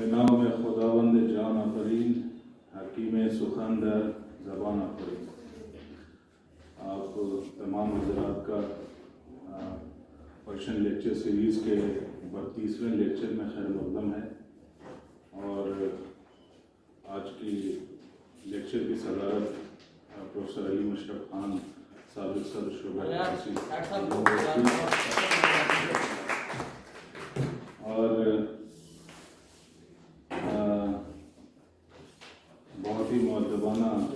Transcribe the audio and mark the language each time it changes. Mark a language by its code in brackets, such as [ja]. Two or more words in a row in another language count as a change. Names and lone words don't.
[fa] بناؤ میں خداوند جان آفرین حکیم سخن در زبان آفرین. [ur] آپ تمام حضرات کا [en] Persian Lecture Series [ur] کے 32ویں لیکچر میں خیر مقدم ہے. اور آج کی لیکچر کی صدارت پروفیسر علی مشرف خان سابق صدر شعبہ اور بہت ہی مؤدبانہ